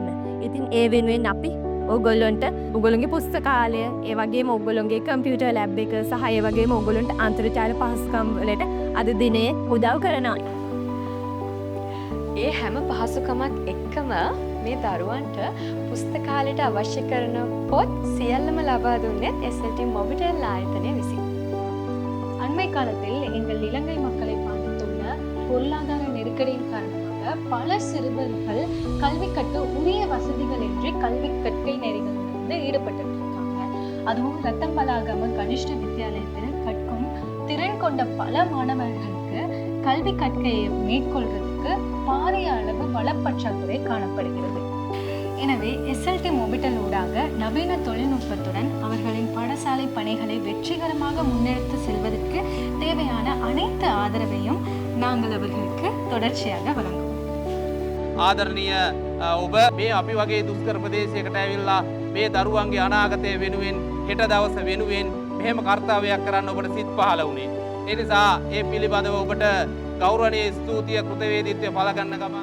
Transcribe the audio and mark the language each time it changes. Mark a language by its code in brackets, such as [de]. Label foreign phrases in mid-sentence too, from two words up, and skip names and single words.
[si] ඉතින් ඒ වෙනුවෙන් අපි ඔයගොල්ලන්ට ඔයගොල්ලන්ගේ පුස්තකාලය, ඒ වගේම ඔයගොල්ලන්ගේ [en] computer lab [si] එක සහ ඒ වගේම ඔයගොල්ලන්ට අන්තර්ජාල පහසුකම් වලට අද දිනේ උදව් කරනවා. ඒ හැම පහසුකමක් එක්කම මේ දරුවන්ට පුස්තකාලයට අවශ්‍ය කරන පොත් සියල්ලම ලබා දුන්නේ SLT Mobitel ආයතනය විසින්. [ta] அண்மை காலத்தில் எங்கள் இலங்கை மக்களை பாதித்துள்ள பொருளாதார நெருக்கடியின் காரணமாக பல சிறுவர்கள் கல்வி கற்க உரிய வசதிகள் இன்றி கல்வி கற்கை நெறிகளிலிருந்து ஈடுபட்டு இருக்காங்க. அதுவும் ரத்தம்பலாகம கனிஷ்ட வித்யாலயத்தில் கற்கும் திறன் கொண்ட பல மாணவர்களுக்கு கல்வி கற்கையை மேற்கொள்வதற்கு பாரிய அளவு வளப்பற்றாக்குறை காணப்படுகிறது. எனவே SLT Mobitel ஊடாக நவீன தொழில்நுட்பத்துடன் அவர்களின் பாடசாலை பணிகளை வெற்றிகரமாக முன்னெடுத்து செல்வதற்கு தேவையான அனைத்து ஆதரவையும் நாங்கள் அவர்களுக்கு தொடர்ச்சியாக வழங்குவோம். [si] ආදරණීය ඔබ මේ අපි වගේ දුෂ්කර ප්‍රදේශයකට ඇවිල්ලා මේ දරුවන්ගේ අනාගතය වෙනුවෙන් හෙට දවස වෙනුවෙන් මෙහෙම කාර්යයක් කරන්න ඔබට සිත් පහළ වුණේ. ඒ නිසා ඒ පිළිබඳව ඔබට ගෞරවනීය ස්තුතිය කෘතවේදීත්වය පළ ගන්න ගමන්